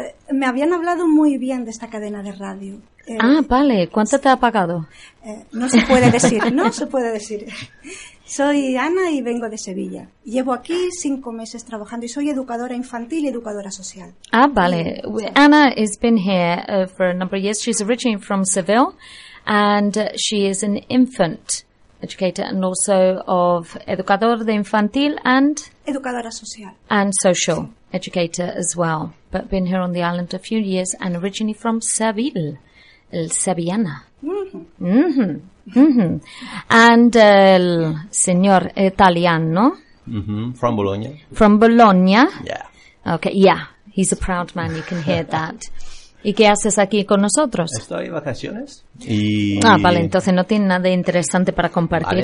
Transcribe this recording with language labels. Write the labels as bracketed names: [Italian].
[Spanish] Me habían hablado muy bien de esta cadena de radio. Vale. ¿Cuánto te ha pagado? No se puede decir. Soy Ana y vengo de Sevilla. Llevo aquí 5 meses trabajando y soy educadora infantil y educadora social. Ah, vale. [English] Ana has been here for a number of years. She's originally from Seville and she is an infant educator and also of educador de infantil and... [Spanish] Educadora social. [English] And social educator as well. But been here on the island a few years and originally from Seville. [Spanish] El Sevillana. And el señor italiano. [English] From Bologna. From Bologna. Yeah. Okay, yeah. He's a proud man, you can hear that. [Spanish] ¿Y qué haces aquí con nosotros? Estoy de vacaciones. Vale, entonces no tiene nada interesante para compartir.